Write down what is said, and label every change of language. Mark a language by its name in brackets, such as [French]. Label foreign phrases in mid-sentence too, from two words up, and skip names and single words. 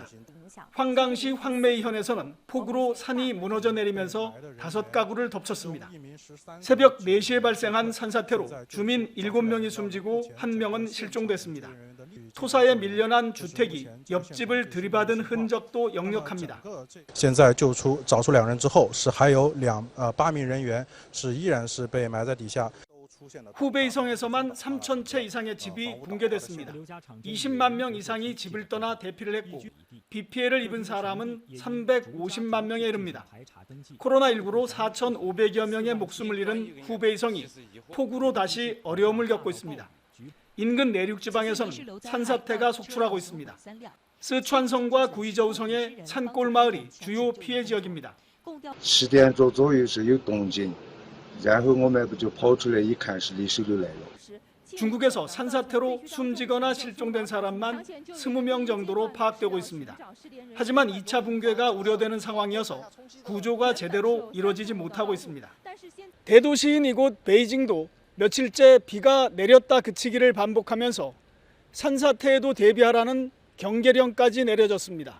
[Korean] 황강시 황메이현에서는 폭우로 산이 무너져 내리면서 5가구를 덮쳤습니다. 새벽 4시에 발생한 산사태로 주민 7명이 숨지고 1명은 실종됐습니다. 토사에 밀려난 주택이 옆집을 들이받은 흔적도 역력합니다. [Chinese] 现在找出2人之后，还有8名人员依然是被埋在底下。 [Korean] 후베이성에서만 3천 채 이상의 집이 붕괴됐습니다. 20만 명 이상이 집을 떠나 대피를 했고 비 피해를 입은 사람은 350만 명에 이릅니다. 코로나19로 4,500여 명의 목숨을 잃은 후베이성이 폭우로 다시 어려움을 겪고 있습니다. 인근 내륙 지방에서는 산사태가 속출하고 있습니다. 스촨성과 구이저우성의 산골 마을이 주요 피해 지역입니다. [Chinese] 10 点钟左右是有动静。然后我们就跑出来一看是泥石流来了。 [Korean] 중국에서 산사태로 숨지거나 실종된 사람만 20명 정도로 파악되고 있습니다. 하지만 2차 붕괴가 우려되는 상황이어서 구조가 제대로 이루어지지 못하고 있습니다. 대도시인 이곳 베이징도 며칠째 비가 내렸다 그치기를 반복하면서 산사태에도 대비하라는 경계령까지 내려졌습니다.